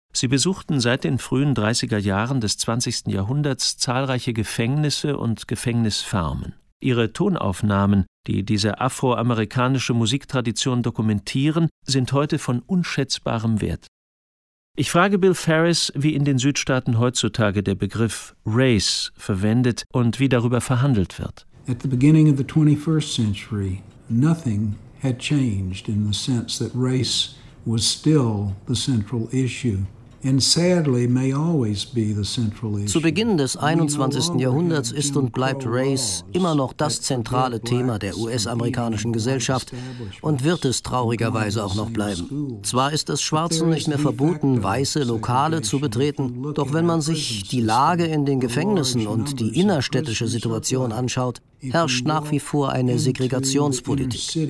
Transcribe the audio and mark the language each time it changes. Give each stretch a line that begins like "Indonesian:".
German: Sie besuchten seit den frühen 30er Jahren des 20. Jahrhunderts zahlreiche Gefängnisse und Gefängnisfarmen. Ihre Tonaufnahmen, die diese afroamerikanische Musiktradition dokumentieren, sind heute von unschätzbarem Wert. Ich frage Bill Ferris, wie in den Südstaaten heutzutage der Begriff Race verwendet und wie darüber verhandelt wird.
English: At the beginning of the 21st century, nothing had changed in the sense that race was still the central issue, and sadly may always be the central issue.
German: Zu Beginn des 21. Jahrhunderts ist und bleibt Race immer noch das zentrale Thema der US-amerikanischen Gesellschaft und wird es traurigerweise auch noch bleiben. Zwar ist es Schwarzen nicht mehr verboten, weiße Lokale zu betreten, doch wenn man sich die Lage in den Gefängnissen und die innerstädtische Situation anschaut, herrscht nach wie vor eine Segregationspolitik.